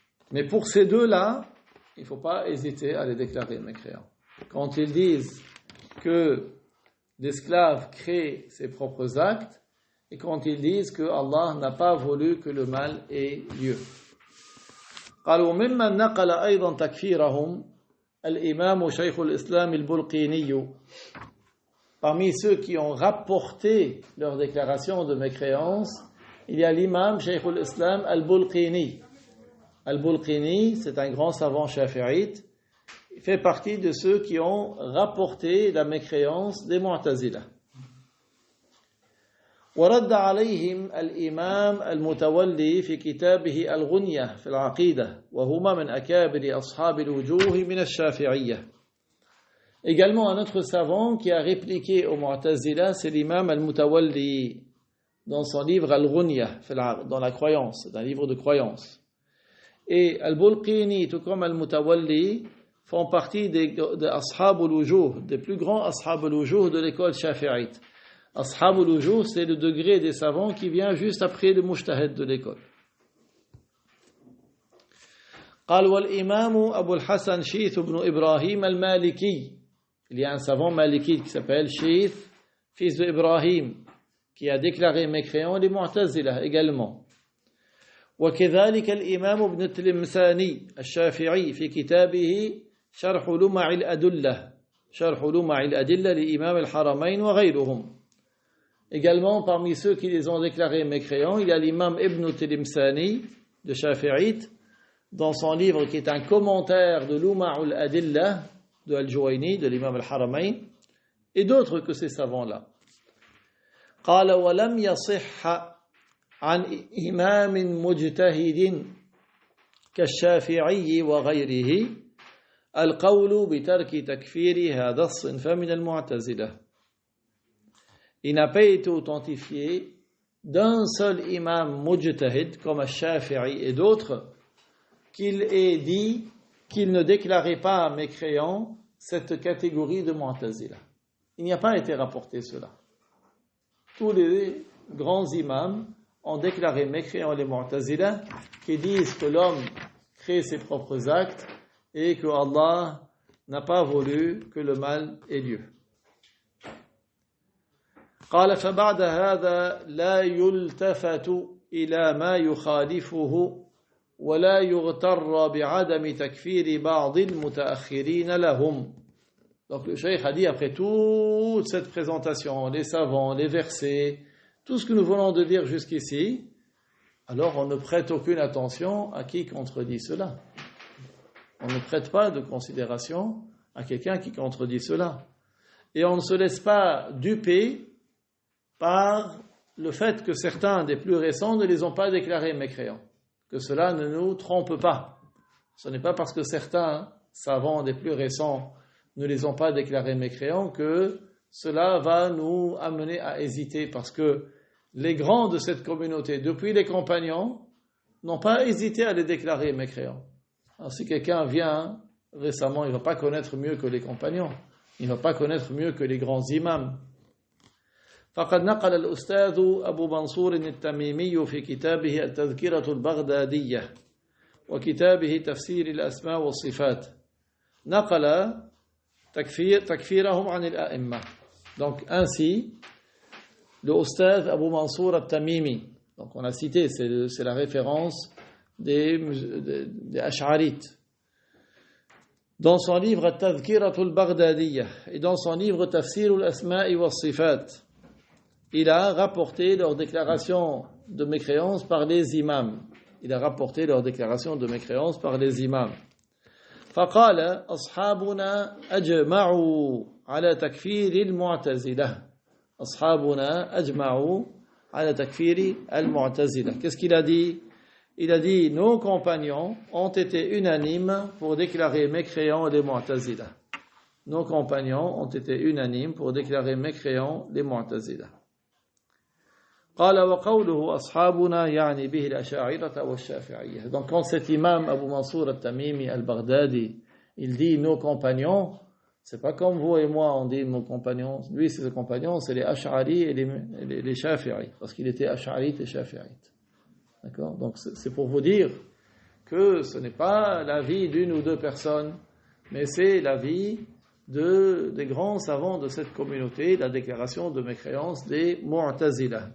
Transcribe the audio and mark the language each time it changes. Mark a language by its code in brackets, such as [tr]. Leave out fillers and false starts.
[fr] Mais pour ces deux-là, il ne faut pas hésiter à les déclarer mécréants. Quand ils disent que l'esclave crée ses propres actes, et quand ils disent que Allah n'a pas voulu que le mal ait lieu. [ar] قالوا ممن نقل أيضا تكفيرهم الإمام شيخ الإسلام البلقيني. [fr] Parmi ceux qui ont rapporté leur déclaration de mécréance, il y a l'imam Shaykh al-Islam al-Bulqini. Al-Bulqini, c'est un grand savant shafi'ite. Il fait partie de ceux qui ont rapporté la mécréance des Mu'tazila. [ar] ورد عليهم الإمام المتولي في كتابه الغنية في العقيدة وهما من أكابر أصحاب الوجوه من الشافعية. [fr] Également un autre savant qui a répliqué au Mu'tazila, c'est l'imam al-Mutawalli dans son livre Al-Ghunya, dans la croyance, c'est un livre de croyance. Et Al-Bulqini, tout comme Al-Mutawalli, font partie des Ashab al-Wujuh, des plus grands Ashab al-Wujuh de l'école shafi'ite. Ashab al-Wujuh, c'est le degré des savants qui vient juste après le mujtahid de l'école. [ar] قال والإمام أبو الحسن شيث بن إبراهيم المالكي. [fr] Il y a un savant maliki qui s'appelle Shith, fils de Ibrahim, qui a déclaré mécréant les Mu'tazila également. [ar] وكذلك الإمام ابن التلمساني الشافعي في كتابه شرح لمع الأدلة شرح لمع الأدلة لإمام الحرمين وغيرهم. [fr] Également, parmi ceux qui les ont déclarés mécréants, il y a l'imam Ibn Tilimsani de Shafi'ite, dans son livre qui est un commentaire de Luma'ul Adillah de Al-Juwayni, de l'imam Al-Haramayn, et d'autres que ces savants-là. [ar] قال ولم يصح عن إمام مجتهد كالشافعي وغيره القول بترك تكفير هذا الصنف من المعتزلة. [fr] Il n'a pas été authentifié d'un seul imam mujtahid comme Al-Shafi'i et d'autres qu'il ait dit qu'il ne déclarait pas mécréant cette catégorie de Mu'tazila. Il n'y a pas été rapporté cela. Tous les grands imams ont déclaré mécréant les Mu'tazila qui disent que l'homme crée ses propres actes et que Allah n'a pas voulu que le mal ait lieu. [ar] قال فبعد هذا لا يلتفت إلى ما يخالفه ولا يغتر بعدم تكفير بعض المتأخرين لهم. [fr] Donc le cheikh a dit après toute cette présentation, les savants, les versets, tout ce que nous venons de dire jusqu'ici, alors on ne prête aucune attention à qui contredit cela. On ne prête pas de considération à quelqu'un qui contredit cela. Et on ne se laisse pas duper par le fait que certains des plus récents ne les ont pas déclarés mécréants. Que cela ne nous trompe pas. Ce n'est pas parce que certains savants des plus récents ne les ont pas déclarés mécréants que cela va nous amener à hésiter, parce que les grands de cette communauté, depuis les compagnons, n'ont pas hésité à les déclarer mécréants. Alors si quelqu'un vient récemment, il ne va pas connaître mieux que les compagnons, il ne va pas connaître mieux que les grands imams. [ar] فقد نقل الأستاذ أبو منصور التميمي في كتابه التذكرة البغدادية وكتابه تفسير الأسماء والصفات نقل تكفيرهم عن الأئمة. [fr] Donc ainsi, le Ustad Abu Mansour al-Tamimi, donc on a cité, c'est la référence des Ash'arites, dans son livre التذكرة البغدادية et dans son livre تفسير الأسماء والصفات, il a rapporté leur déclaration de mécréance par les imams. Il a rapporté leur déclaration de mécréance par les imams. [ar] فقال أصحابنا أجمعوا على تكفير المعتزلة. أصحابنا أجمعوا على تكفير المعتزلة. [fr] Qu'est-ce qu'il a dit? Il a dit nos compagnons ont été unanimes pour déclarer mécréants les Mu'tazila. Nos compagnons ont été unanimes pour déclarer mécréants les Mu'tazila. [ar] قال وقوله أصحابنا يعني به الأشاعرة والشافعية. [fr] Donc quand cet imam Abu Mansour al-Tamimi al-Baghdadi, il dit nos compagnons, c'est pas comme vous et moi on dit nos compagnons. Lui ses compagnons c'est les Ash'ari et les Shafi'i, parce qu'il était Ash'arite et Shafi'ite. D'accord? Donc c'est pour vous dire que ce n'est pas l'avis d'une ou deux personnes, mais c'est l'avis des grands savants de cette communauté, la déclaration de mécréance des Mu'tazila.